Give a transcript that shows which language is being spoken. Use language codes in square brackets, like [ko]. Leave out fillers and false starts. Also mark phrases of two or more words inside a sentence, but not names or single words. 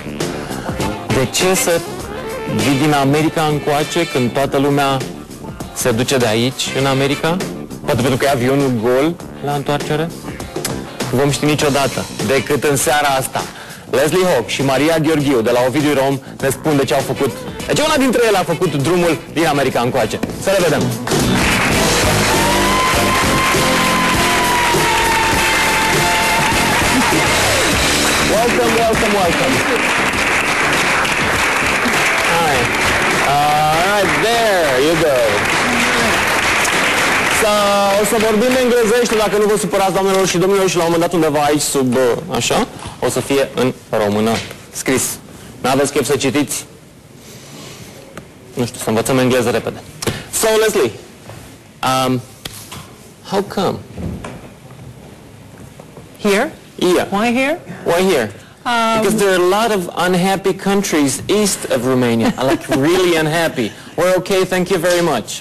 [ro] De ce să vii din America încoace când toată lumea se duce de aici, în America? Poate pentru că e avionul gol la întoarcere? Nu vom ști niciodată, decât în seara asta. Leslie Hawke și Maria Gheorghiu de la Ovidiu Rom ne spun de ce au făcut, de ce una dintre ele a făcut drumul din America încoace. Să le vedem! [en] Welcome, welcome, welcome. Hi. Alright, there you go. [ro] O să vorbim englezește, dacă nu vă supărați, doamnelor și domnilor, și la un moment dat undeva aici sub, așa, o să fie în română, scris. N-aveți chef să citiți? Nu știu, să învățăm engleză repede. [en] So, Leslie, how come? Here? Yeah. Why here? Why here? Because there are a lot of unhappy countries east of Romania, like really unhappy. We're okay, thank you very much.